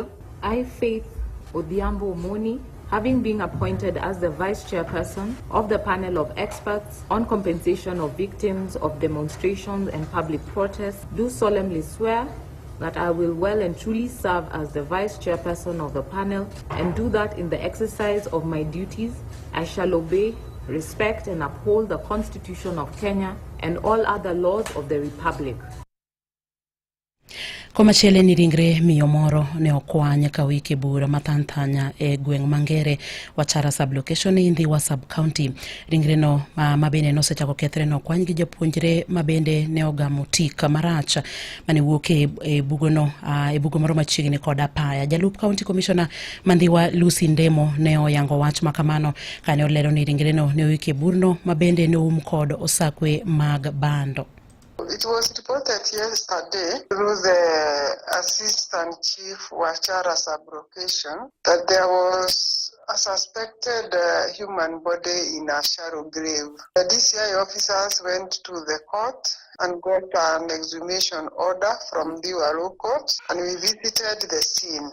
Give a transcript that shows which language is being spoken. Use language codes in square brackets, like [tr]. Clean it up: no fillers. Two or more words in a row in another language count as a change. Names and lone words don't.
[en] I, Faith Odhiambo Omoni, having been appointed as the Vice Chairperson of the panel of experts on compensation of victims of demonstrations and public protests, do solemnly swear that I will well and truly serve as the Vice Chairperson of the panel, and do that in the exercise of my duties, I shall obey, respect, and uphold the Constitution of Kenya and all other laws of the Republic. [luo] Komachiele ni ringre miyo moro ne okwany ka wiki bura matanthanya e gweng' Mangere Wachara [en] sublocation in Ndhiwa sub county. [luo] Ringre no mabende nosechako kethre no okwany gi japuonjre mabende ne ogamo tik marach mane wuok e bugo no e bugo moro machiegni kod apaya. Jalup [en] county commissioner [luo] Mandhiwa Lucy Ndemo ne oyango wach makamano kane olero ni ringre no ne wiki burno mabende ne kod osakwe mag bando. [en] It was reported yesterday through the Assistant Chief Wachara Sub-Location that there was a suspected human body in a shallow grave. The DCI officers went to the court and got an exhumation order from the Law Court, and we visited the scene.